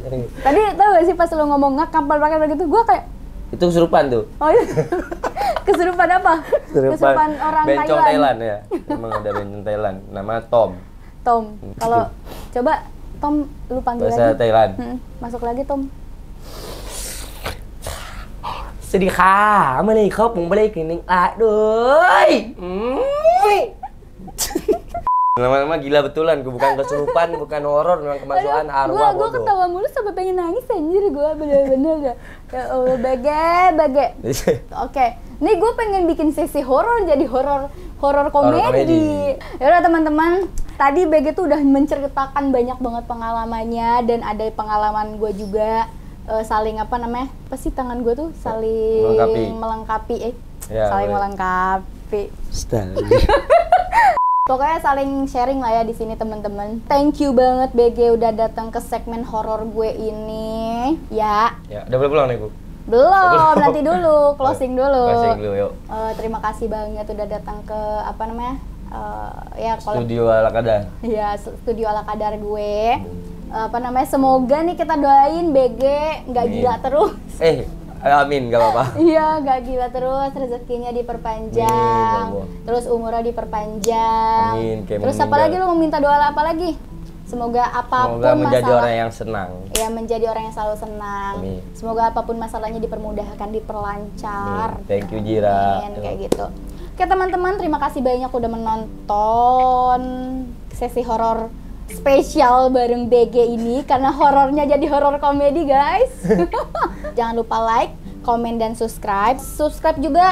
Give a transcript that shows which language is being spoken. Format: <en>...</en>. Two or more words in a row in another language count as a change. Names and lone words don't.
<id>Tadi tau gak sih pas lu ngomong ngakampal pakai begitu, gua kayak itu kesurupan tuh. oh iya. Kesurupan apa? Kesurupan orang bencong Thailand. Ya. Emang ada bencong Thailand, nama Tom. Kalau coba Tom lu panggil bahasa lagi. Thailand. Masuk lagi Tom.</id> <th>สวัสดีค่ะมื่อนี้เขาผมไม่ได้กินนึ่งอ่ะด้วย</th> <id>lama-lama gila betulan, gue bukan kesurupan, bukan horor, memang kemasukan arwah. Gue ketawa mulu sampai pengen nangis anjir gue, bener-bener ya Allah, bage. Oke, nih gue pengen bikin sesi horor jadi horor komedi. Yaudah teman-teman, tadi BG tuh udah menceritakan banyak banget pengalamannya dan ada pengalaman gue juga. Saling apa sih tangan gue tuh saling melengkapi Pokoknya saling sharing lah ya di sini teman-teman.</id> <en>Thank you</en> <id>banget BG udah datang ke segmen horor gue ini. Ya. Udah boleh pulang nih Bu? Belum, nanti dulu, closing dulu. Closing dulu yuk. Terima kasih banget udah datang ke Studio Ala Kadar. Iya, studio Ala Kadar gue. Semoga nih kita doain BG nggak gila terus. Amin, gak apa-apa. Iya, nggak gila terus, rezekinya diperpanjang, terus umurnya diperpanjang. Amin, terus apa lagi lu mau minta doa apa lagi? Semoga apapun menjadi masalah, orang yang senang. Ya, menjadi orang yang selalu senang. Amin. Semoga apapun masalahnya dipermudahkan, diperlancar. Amin.</id> <en>Thank you Jira.</en> <id>Amin, kayak gitu. Oke teman-teman, terima kasih banyak udah menonton sesi horor spesial bareng BG ini karena horornya jadi horor komedi guys. Jangan lupa like, komen dan subscribe. Subscribe juga.</id>